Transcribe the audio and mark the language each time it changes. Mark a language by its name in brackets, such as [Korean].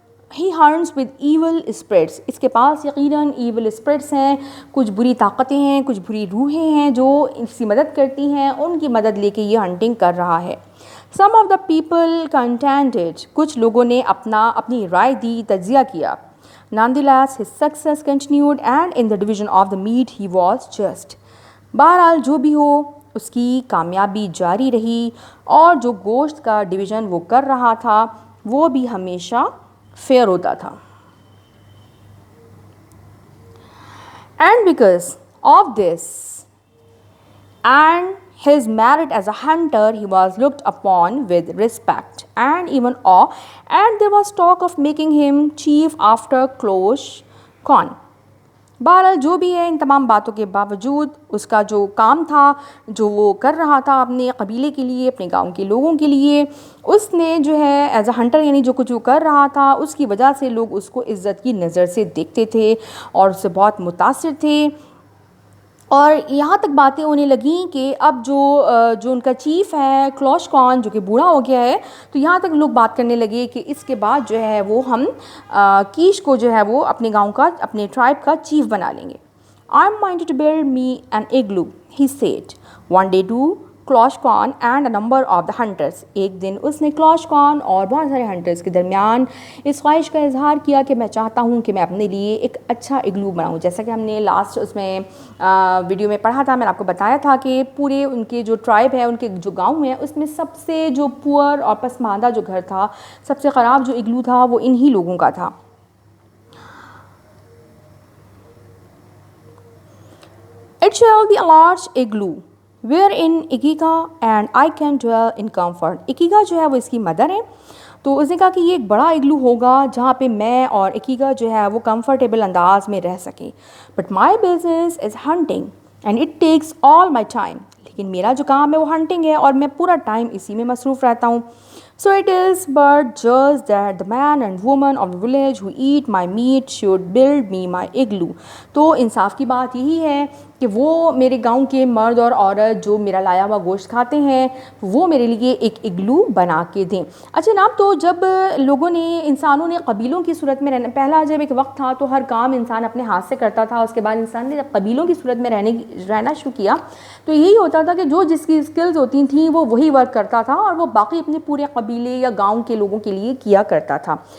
[English] He hunts with evil spirits. [Urdu] اس کے پاس یقیناً evil spirits ہیں، کچھ بری طاقتیں ہیں، کچھ بری روحیں ہیں جو اس کی مدد کرتی ہیں، ان کی مدد لے کے یہ ہنٹنگ کر رہا ہے. [English] Some of the people contended. [Urdu] کچھ لوگوں نے اپنی رائے دی، تجزیہ کیا. [English] Nonetheless, his success continued, and in the division of the meat he was just. [Urdu] بہرحال جو بھی ہو اس کی کامیابی جاری رہی، اور جو گوشت کا ڈویژن وہ کر رہا تھا وہ بھی ہمیشہ فیئر ہوتا تھا. [English] And because of this and his merit as a hunter, he was looked upon with respect and even awe, and there was talk of making him chief after Klosh Khan. [Urdu] بہرحال جو بھی ہے ان تمام باتوں کے باوجود اس کا جو کام تھا، جو وہ کر رہا تھا اپنے قبیلے کے لیے، اپنے گاؤں کے لوگوں کے لیے، اس نے جو ہے [English] as a hunter [Urdu] یعنی جو کچھ وہ کر رہا تھا اس کی وجہ سے لوگ اس کو عزت کی نظر سے دیکھتے تھے اور اس سے بہت متاثر تھے. اور یہاں تک باتیں ہونے لگیں کہ اب جو ان کا چیف ہے کلوش کان جو کہ بوڑھا ہو گیا ہے، تو یہاں تک لوگ بات کرنے لگے کہ اس کے بعد جو ہے وہ ہم کیش کو جو ہے وہ اپنے گاؤں کا، اپنے ٹرائب کا چیف بنا لیں گے. [English] I'm minded to build me an igloo, he said one day to Klosh Kan and a number of the hunters. [Urdu] ایک دن اس نے کلوش کان اور بہت سارے ہنٹرس کے درمیان اس خواہش کا اظہار کیا کہ میں چاہتا ہوں کہ میں اپنے لیے ایک اچھا اگلو بناؤں. جیسا کہ ہم نے لاسٹ اس میں ویڈیو میں پڑھا تھا، میں نے آپ کو بتایا تھا کہ پورے ان کے جو ٹرائب ہے، ان کے جو گاؤں ہیں، اس میں سب سے جو پور اور پسماندہ جو گھر تھا، سب سے خراب جو اگلو تھا وہ انہی لوگوں کا تھا. [English] It shall be a large igloo wherein Ikiga and I can dwell in comfort. [Urdu] Ikiga جو ہے وہ اس کی مدر ہے، تو اس نے کہا کہ یہ ایک بڑا اگلو ہوگا جہاں پہ میں اور Ikiga جو ہے وہ کمفرٹیبل انداز میں رہ سکیں. [English] But my business is hunting and it takes all my time. [Urdu] لیکن میرا جو کام ہے وہ ہنٹنگ ہے اور میں پورا ٹائم اسی میں مصروف رہتا ہوں. [English] So it is but just that the man and woman of the village who eat my meat should build me my igloo. [Urdu] تو انصاف کی بات یہی ہے کہ وہ میرے گاؤں کے مرد اور عورت جو میرا لایا ہوا گوشت کھاتے ہیں وہ میرے لیے ایک اگلو بنا کے دیں. اچھا جناب, تو جب لوگوں نے, انسانوں نے قبیلوں کی صورت میں رہنا, پہلا جب ایک وقت تھا تو ہر کام انسان اپنے ہاتھ سے کرتا تھا, اس کے بعد انسان نے جب قبیلوں کی صورت میں رہنا شروع کیا تو یہی ہوتا تھا کہ جو جس کی اسکلز ہوتی تھیں وہ وہی ورک کرتا تھا اور وہ باقی اپنے پورے قبیلے یا گاؤں کے لوگوں کے لیے کیا کرتا تھا.